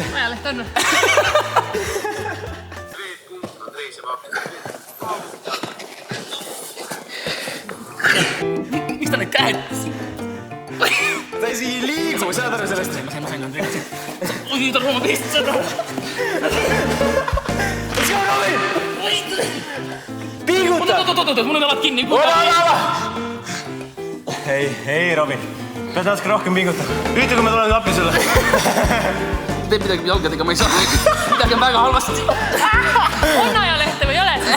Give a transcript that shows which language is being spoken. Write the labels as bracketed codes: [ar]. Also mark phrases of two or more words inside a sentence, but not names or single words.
[et] Ajaleht on. Miks ta need käed? Ta ei liigu, saad aru sellest? Ma sain Andrei. Oi, ta rooma peist seda. [en] Let's go, Robin! [et] Piiguta! Oot, mul on jalad kinni. Ei, Robin. Pead natuke rohkem piigutama. Ütle, kui ma tulen appi sulle. Teeb midagi jalgadega, ma ei saa. Midagi on väga halvasti. On ajalehte või ei ole seda?